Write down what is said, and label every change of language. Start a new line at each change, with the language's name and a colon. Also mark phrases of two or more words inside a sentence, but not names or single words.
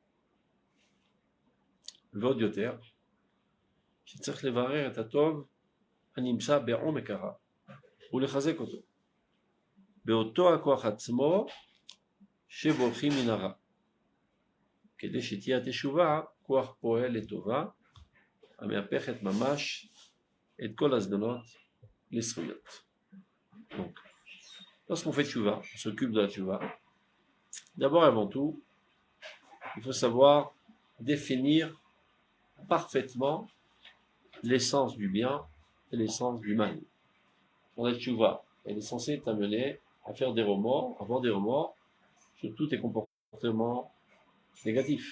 Hebrew: ועוד יותר, שצריך לברר את הטוב הנמצא בעומק הרע ולחזק אותו, באותו הכוח עצמו שבורחים מן הרע, כדי שתהיה התשובה כוח פועל לטובה, המהפכת ממש את כל הזדונות לזכויות.
French: Donc, lorsqu'on fait tchouva, on s'occupe de la tchouva, d'abord et avant tout, il faut savoir définir parfaitement l'essence du bien et l'essence du mal. Dans la tchouva, elle est censée t'amener à faire des remords, à avoir des remords sur tous tes comportements négatifs.